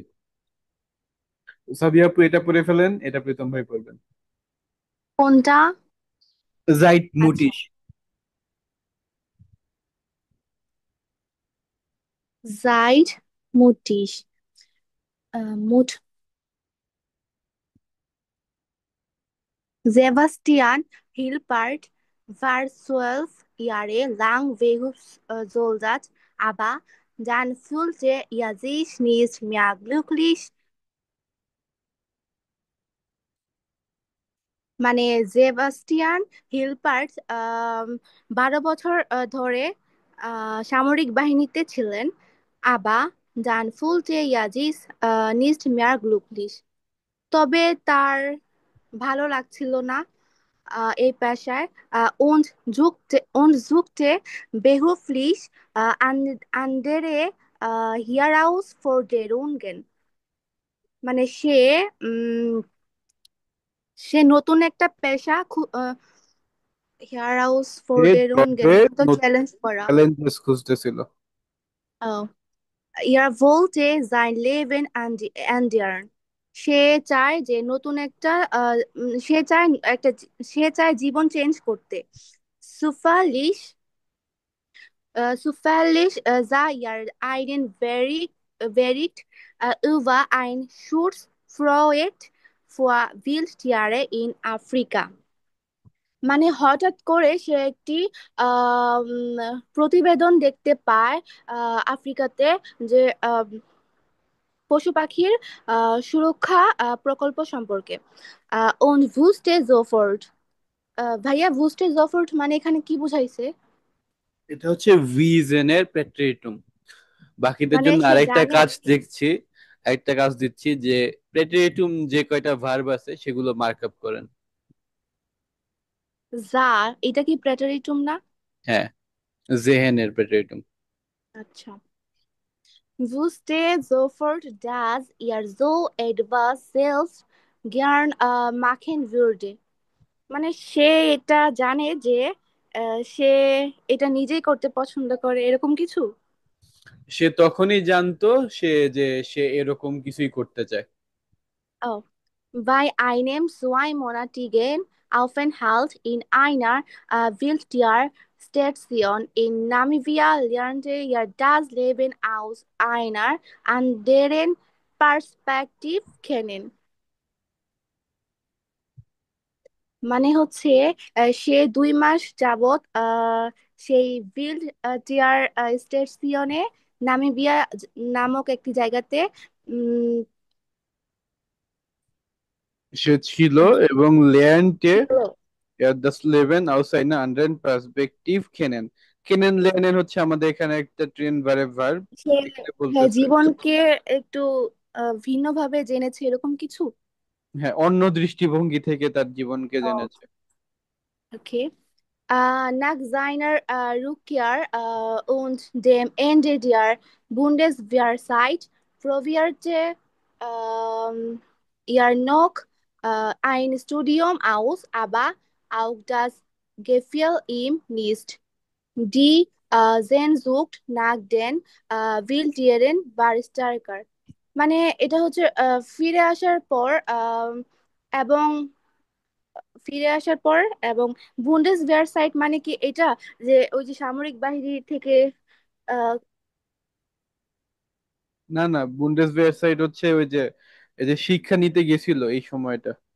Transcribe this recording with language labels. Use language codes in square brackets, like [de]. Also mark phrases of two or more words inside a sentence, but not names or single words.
[bn] সাদি আপু এটা পড়ে ফেলেন, এটা প্রীতম ভাই পড়বেন। কোনটা? জাইট আচ্ছা, মুটিস। [de] Seid mutig, Mut Sebastian Hilbert war 12 Jahre lang Berufssoldat, aber dann fühlte er sich nicht mehr glücklich. [bn] মানে জেবাস্টিয়ান হিলবার্ট 12 বছর ধরে সামরিক বাহিনীতে ছিলেন। [de] aber dann fühlte er sich nicht mehr glücklich, [bn] তবে তার ভালো লাগছিল না এই পেশায়। [de] und suchte beruflich andere Herausforderungen, [bn] মানে সে নতুন একটা পেশা জবে Herausforderungen তো নতুন চ্যালেঞ্জ করা। চ্যালেঞ্জেস খুঁজতেছিল। [de] Er wollte sein Leben ändern. [bn] সে চায় যে নতুন একটা সে চায় জীবন চেঞ্জ করতে। [de] Zufällig sah er einen Bericht über ein Schutzprojekt für Wildtiere in Afrika. [bn] মানে হঠাৎ করে সে একটি প্রতিবেদন দেখতে পায় আফ্রিকাতে, যে পশু পাখির সুরক্ষা প্রকল্প সম্পর্কে। [de] Und wusste sofort, [bn] ভাইয়া [de] wusste sofort [bn] মানে এখানে কি বুঝাইছে? এটা হচ্ছে ভিজেনের প্রেট্রিটুম। বাকিদের মানে জন্য সে আরেকটা জানে কাজ দেখছি, আরেকটা কাজ দিচ্ছি, যে প্রেট্রিটুম যে কয়টা ভার্ব আছে সেগুলো মার্ক আপ করেন। যা, এটা কি প্রেটারিটুম না? হ্যাঁ, জেহেনের প্রেট্রিটুম। আচ্ছা। [de] Wusste sofort, dass er so etwas selbst gern machen würde. [bn] মানে সে এটা জানে যে সে এটা নিজেই করতে পছন্দ করে, এরকম কিছু। সে তখনই জানতো সে এরকম কিছুই করতে চায়। Oh. [de] Bei einem zweimonatigen Aufenthalt in einer Wildtierstation in Namibia lernte er das Leben aus einer anderen Perspektive kennen. [bn] মানে হচ্ছে সে 2 মাস যাবত সেই বিল্ড টিয়ার স্টেশনে, নামিবিয়া নামক একটি জায়গাতে উম, সে ছিল এবং লেয়ান্টে ছিল। [de] das Leben aus einer anderen Perspektive kennen। [bn] কেনেন লেয়ানের হচ্ছে আমাদের এখানে একটা ট্রেন ভার্ব, সে এখানে হ্যাঁ বলতেছে। জীবনকে একটু ভিন্নভাবে জেনেছে, এরকম কিছু। হ্যাঁ, অন্য দৃষ্টিভঙ্গি থেকে তার জীবনকে জেনেছে। ওকে। [de] Nach seiner Rückkehr und dem Ende der Bundeswehrzeit probierte er noch ein Studium aus, aber auch das gefiel ihm nicht. Die Sehnsucht nach den Wildtieren war stärker. [bn] মানে এটা হচ্ছে ফিরে আসার পর এবং ফিরে আসার পর এবং বুন্ডেস ভেয়ার সাইট মানে কি এটা, যে ওই যে সামরিক বাহিনী থেকে আহ না না, বুন্ডেসভেয়ার সাইড হচ্ছে ওই যে এই যে শিক্ষা নিতে গেছিল এই সময়টা।